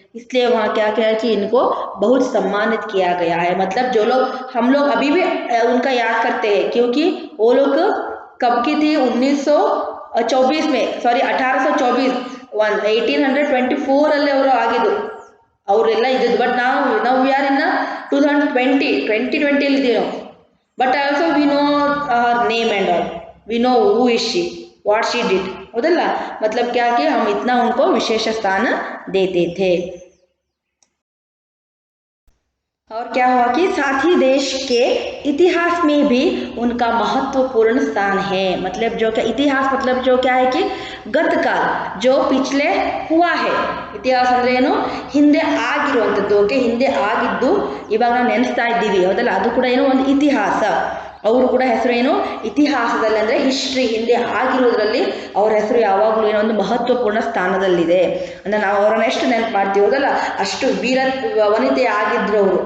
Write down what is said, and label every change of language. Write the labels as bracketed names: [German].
[Hindi] इसलिए वहाँ क्या किया कि इनको बहुत सम्मानित किया गया है. मतलब जो लोग, हम लोग अभी भी उनका याद करते हैं, क्योंकि वो लोग कब की थी, 1924 में, सॉरी 1824, [Kannada] 1824 ಅಲ್ಲೇ ಅವರು ಆಗಿದ್ದು, ಅವರೆಲ್ಲ ಇದ್ದಿದ್ದು. ಬಟ್ ನಾವು [English] we are in 2020 [Kannada] ಇದ್ದೀವಿ ನಾವು. [English] But also we know her name and all, we know who is she, what she did. [Hindi] होदल्ला, मतलब क्या कि हम इतना उनको विशेष स्थान देते थे. और क्या हुआ कि साथ ही देश के इतिहास में भी उनका महत्वपूर्ण स्थान है. मतलब जो क्या इतिहास, मतलब जो क्या है कि गतकाल जो पिछले हुआ है. [Kannada] ಇತಿಹಾಸ ಅಂದ್ರೆ ಏನು, ಹಿಂದೆ ಆಗಿರುವಂಥದ್ದು. ಓಕೆ, ಹಿಂದೆ ಆಗಿದ್ದು ಇವಾಗ ನಾವು ನೆನೆಸ್ತಾ ಇದ್ದೀವಿ, ಹೌದಲ್ಲ, ಅದು ಕೂಡ ಏನು ಒಂದು ಇತಿಹಾಸ. ಅವರು ಕೂಡ ಹೆಸರು ಏನು, ಇತಿಹಾಸದಲ್ಲಿ ಅಂದರೆ ಹಿಸ್ಟ್ರಿ, ಹಿಂದೆ ಆಗಿರೋದ್ರಲ್ಲಿ ಅವ್ರ ಹೆಸರು ಯಾವಾಗಲೂ ಏನೋ ಒಂದು ಮಹತ್ವಪೂರ್ಣ ಸ್ಥಾನದಲ್ಲಿದೆ. ಅಂದರೆ ನಾವು ಅವರನ್ನ ಎಷ್ಟು ನೆನಪು ಮಾಡ್ತೀವೋದಲ್ಲ, ಅಷ್ಟು ವನಿತೆ ಆಗಿದ್ರು ಅವರು.